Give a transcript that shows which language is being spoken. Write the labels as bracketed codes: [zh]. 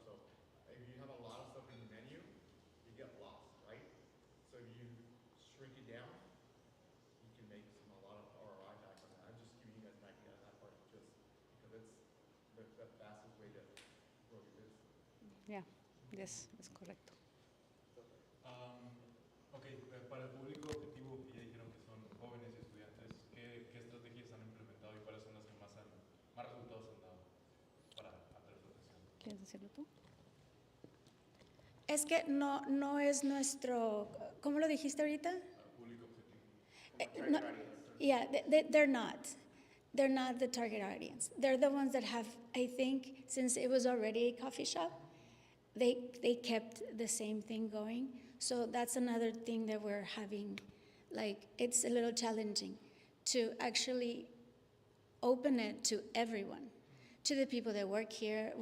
[en] So if you have a lot of stuff in your menu, you get lost, right? So if you shrink it down, you can make a lot of ROI back on that. I'm just giving you guys an idea of that part, just because it's the fastest way to grow your business. Yeah, yes, [es] es correcto. Ok, para el público objetivo, ya dijeron que son jóvenes y estudiantes, ¿qué estrategias han implementado y cuáles son las que más resultados han dado para atraer su atención? ¿Quieres decirlo tú? Es que no es nuestro, ¿cómo lo dijiste ahorita? Público objetivo. [en] No, yeah, they're not. They're not the target audience. They're the ones that have, I think, since it was already a coffee shop, they kept the same thing going. So that's another thing that we're having, like, it's a little challenging to actually open it to everyone, to the people that work here.